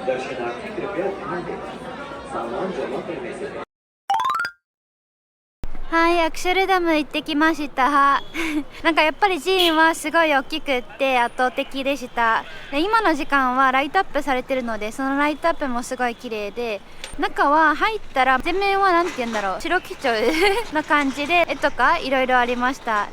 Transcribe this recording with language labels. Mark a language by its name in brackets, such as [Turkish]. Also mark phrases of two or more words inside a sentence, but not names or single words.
[Hindi] दर्शनार्थी कृपया ध्यान दें, सामान जमा करने से पहले [Japanese] はい、アクシャルダム行ってきましたなんかやっぱり寺院はすごい大きくって圧倒的でした。で今の時間はライトアップされてるので、そのライトアップもすごい綺麗で、中は入ったら全面はなんて言うんだろう、白基調の感じで絵とかいろいろありました。